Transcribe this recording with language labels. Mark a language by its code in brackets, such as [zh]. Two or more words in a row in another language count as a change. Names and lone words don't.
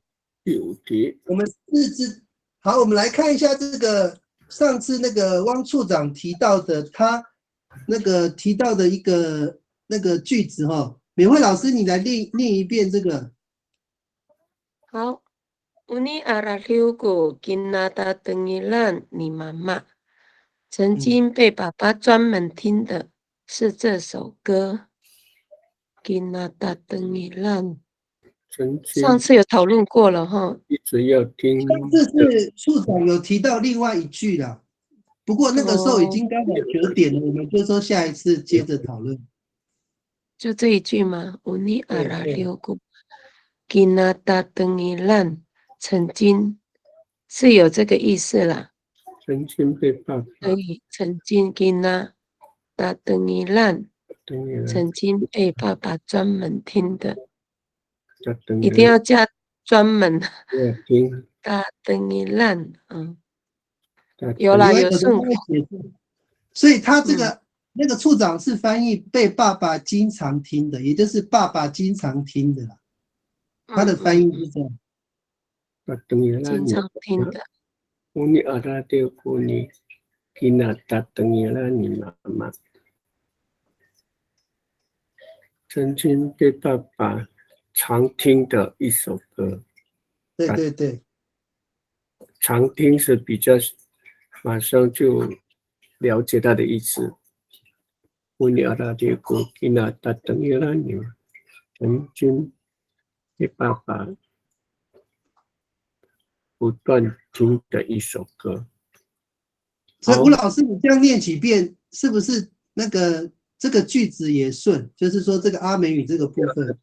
[zh] 第5题，我们好，我们来看一下这个上次那个汪处长提到的，他那个提到的一个那个句子哈，美惠老师你来念一遍这个。好 ， [ami] Uni araliuku kinata tengilan [zh] 你妈妈，曾经被爸爸专门听的是这首歌。 [ami] Kinata tengilan， [zh] 曾经上次有讨论过了哈。一直要听这是处长有提到另外一句啦，不过那个时候已经刚好9点了，我们就说下一次接着讨论。就这一句吗 ？ [ami] Uni araliuku kinata tengilan， [zh] 曾经是有这个意思啦。曾经被爸爸所以曾经 [ami] kinata tengilan， [zh] 曾经被爸爸专门听的，一定要加专门要听打等于烂，有啦，有顺口，所以他这个那个处长是翻译被爸爸经常听的，也就是爸爸经常听的啦。他的翻译是这样。经常听的。 [ami] Uni araliuku ni kinata tengilan [zh] 你妈妈，曾经被爸爸常听的一首歌。对对对，常听是比较马上就了解它的意思。 [ami] Uni araliuku kinata tengilan [zh] 你妈妈，曾经被爸爸不断听的一首歌。所以吴老师，你这样念几遍，是不是那个这个句子也顺？就是说这个阿美语这个部分。